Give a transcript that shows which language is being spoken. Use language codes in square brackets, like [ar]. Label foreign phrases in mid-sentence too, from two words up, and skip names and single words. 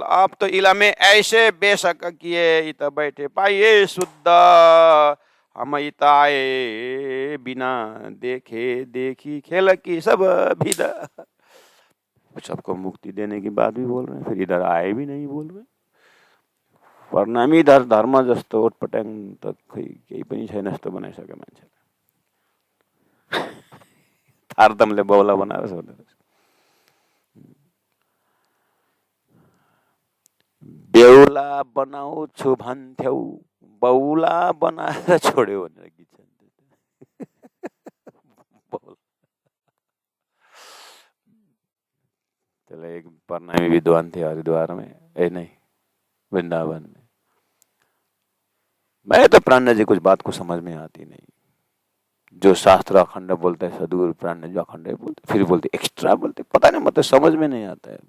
[hi] आप तो इला में ऐसे बेशक किए इत बैठे पाइए शुद्ध, हम इत आए बिना देखे देखी खेल की सब विदा। सबको मुक्ति देने की बात भी बोल रहे हैं, फिर इधर आए भी नहीं बोल रहे। [ne] परिणामी धर्म जस्तो ओटपट्याङ त खै केही पनि छैन जस्तो बनाइसक्यो मान्छेले। तारतमले बौला बनाएर छोड्दो रहेछ। बेहुला बनाउँछु भन्थ्यौ, बौला बनाएर छोड्यो भनेर गीत छ। [hi] त्यसलाई एक परिणामी विद्वान थे हरिद्वार में, नहीं वृंदावन में। मैं तो प्राण जी कुछ बात को समझ में आती नहीं। जो शास्त्र अखंड बोलते हैं सदगुरु प्राण जी अखंड बोलते, फिर बोलते एक्स्ट्रा बोलते, पता नहीं मतलब समझ में नहीं आता है।